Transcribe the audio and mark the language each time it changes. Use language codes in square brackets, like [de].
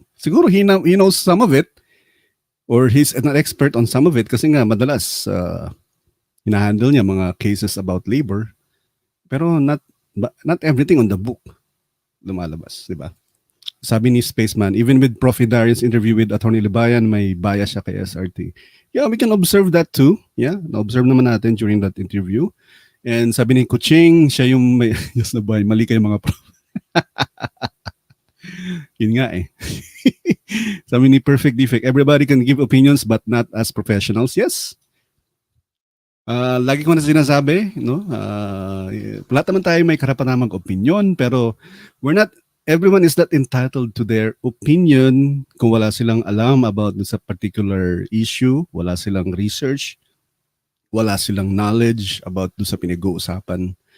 [tl] Siguro [en] he knows some of it, or he's an expert on some of it [tl] kasi nga madalas hinahandle niya mga [en] cases about labor, [tl] pero [en] not everything on the book [tl] lumalabas, di ba? Sabi ni [en] Spaceman, even with Prof. Heydarian's interview with Attorney Libayan, [tl] may bias siya kay [en] SRT. Yeah, we can observe that too. Yeah, [tl] na-observe naman natin [en] during that interview. And [tl] sabi ni Kuching, siya yung may, yes na ba, mali kayo mga prof. Yun nga eh. Sabi ni [en] Perfect Defect, everybody can give opinions but not as professionals. [tl] Yes. Lagi ko na sinasabi, no? Lahat naman tayo may karapatan mag-opinion, [en] pero everyone is not entitled to their opinion [tl] kung wala silang alam about sa particular issue, wala silang research, wala silang knowledge about sa pinag-uusapan.